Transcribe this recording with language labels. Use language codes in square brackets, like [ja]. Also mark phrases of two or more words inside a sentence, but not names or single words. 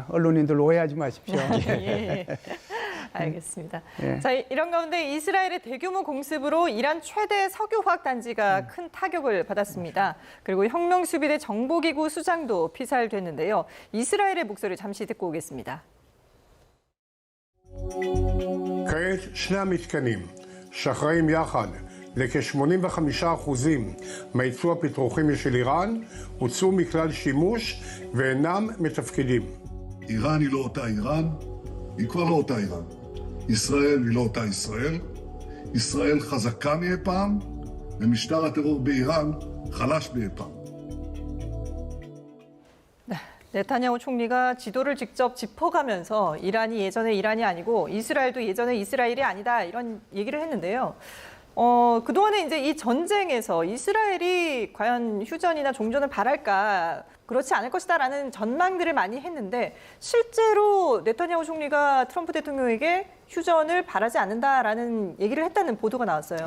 [ko] 언론인들 오해하지 마십시오. 예. 알겠습니다. 예. 자, 이런 가운데 이스라엘의 대규모 공습으로 이란 최대 석유화학 단지가 큰 타격을 받았습니다. 그리고 혁명수비대 정보기구 수장도 피살됐는데요. 이스라엘의 목소리 잠시 듣고 오겠습니다. [he] כעת שני המתקנים שאחראים יחד לכ-85% מהייצוא הפטרוכימי של איראן הוצאו מכלל שימוש ואינם מתפקדים. איראן היא לא אותה איראן, היא כבר לא אותה איראן. ישראל היא לא אותה ישראל. ישראל חזקה מאי פעם, ומשטר הטרור באיראן חלש מאי פעם. [ko] 네타냐후 총리가 지도를 직접 짚어가면서 이란이 예전의 이란이 아니고 이스라엘도 예전의 이스라엘이 아니다 이런 얘기를 했는데요. 그동안에 이제 이 전쟁에서 이스라엘이 과연 휴전이나 종전을 바랄까 그렇지 않을 것이다라는 전망들을 많이 했는데 실제로 네타냐후 총리가 트럼프 대통령에게 휴전을 바라지 않는다라는 얘기를 했다는 보도가 나왔어요.